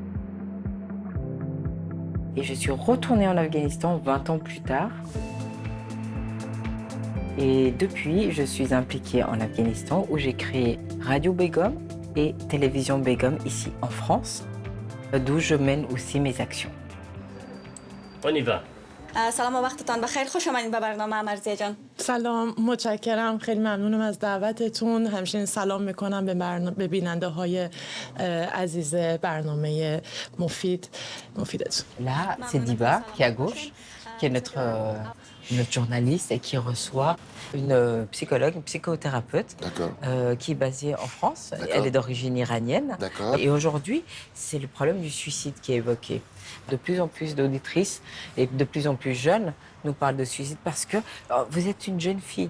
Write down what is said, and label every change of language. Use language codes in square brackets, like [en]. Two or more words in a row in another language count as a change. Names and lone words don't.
[fr] Et je suis retournée en Afghanistan 20 ans plus tard. Et depuis, je suis impliquée en Afghanistan, où j'ai créé Radio Begum et Télévision Begum ici en France, d'où je mène aussi mes actions. On y va. [fa] سلام و وقتتان بخیر. خوش آمدید به برنامه مرزیه جان. سلام، متشکرم، خیلی ممنونم از دعوتتون. همچنین سلام میکنم به بیننده های عزیز برنامه مفیدتون. [fr] Là, c'est Diba qui est à gauche, qui est notre journaliste et qui reçoit une psychologue, une psychothérapeute qui est basée en France. Elle est d'origine iranienne. Et aujourd'hui, c'est le problème du suicide qui est évoqué. De plus en plus d'auditrices et de plus en plus jeunes nous parlent de suicide parce que vous êtes une jeune fille.